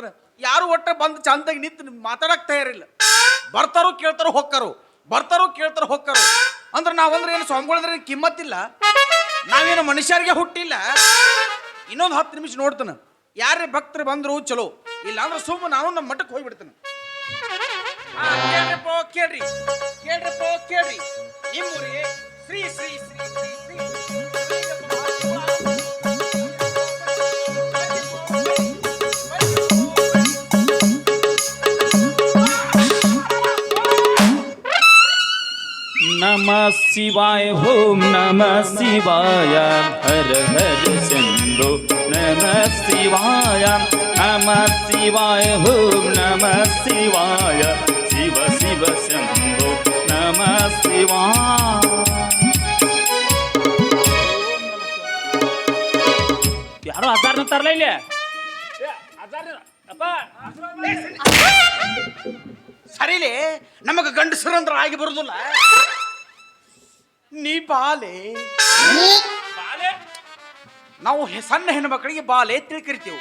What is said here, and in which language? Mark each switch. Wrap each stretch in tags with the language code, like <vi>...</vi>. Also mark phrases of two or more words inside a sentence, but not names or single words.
<kn>ಯಾರು ಒಟ್ಟ ಬಂದು ಚಂದಾಗಿ ನಿಂತು ಮಾತಾಡಕ್ ತಯಾರಿಲ್ಲ. ಬರ್ತಾರೋ ಕೇಳ್ತಾರೋ ಹೊಕ್ಕಾರೋ ಬರ್ತಾರೋ ಕೇಳ್ತಾರೋ ಹೊಕ್ಕಾರೋ ಅಂದ್ರೆ ನಾವಂದ್ರೆ ಏನು ಸ್ವಾಮಿಗಳಂದ್ರೆ ಕಿಮ್ಮತ್ತಿಲ್ಲ, ನಾವೇನು ಮನುಷ್ಯರಿಗೆ ಹುಟ್ಟಿಲ್ಲ. ಇನ್ನೊಂದು 10 ನಿಮಿಷ ನೋಡ್ತಾನೆ ಯಾರೇ ಭಕ್ತರು ಬಂದ್ರು ಚಲೋ, ಇಲ್ಲ ಅಂದ್ರೆ ಸುಮ್ಮನೆ ನಾನು ನಮ್ಮ ಮಠಕ್ಕೆ ಹೋಗ್ಬಿಡ್ತಾನೆ. ಕೇಳ್ರಪ್ಪ ಕೇಳ್ರಿ ಕೇಳ್ರಪ್ಪ ಕೇಳ್ರಿ ನಿಮ್ಮೂರಿಗೆ ಶ್ರೀ ಶ್ರೀ ಶ್ರೀ ಶ್ರೀ ಶ್ರೀ</kn> <sa>नमः शिवाय ओम नमः शिवाय हर हर शंभो नमः शिवाय ओम नमः शिवाय शिव शिव शंभो नमः शिवाय.</sa> <kn>ಯಾರೋ ಹಜಾರ್ನ ತರಲ ಇಲ್ಲಿ ಸರಿಲೇ ನಮಗ ಗಂಡಸರಂದ್ರ ಆಗಿ ಬರುದಿಲ್ಲ. ನೀ ಬಾಲೆ ನಾವು ಸಣ್ಣ ಹೆಣ್ಣು ಮಕ್ಕಳಿಗೆ ಬಾಲೆ ತಿಳ್ಕಿರ್ತೀವಿ.</kn>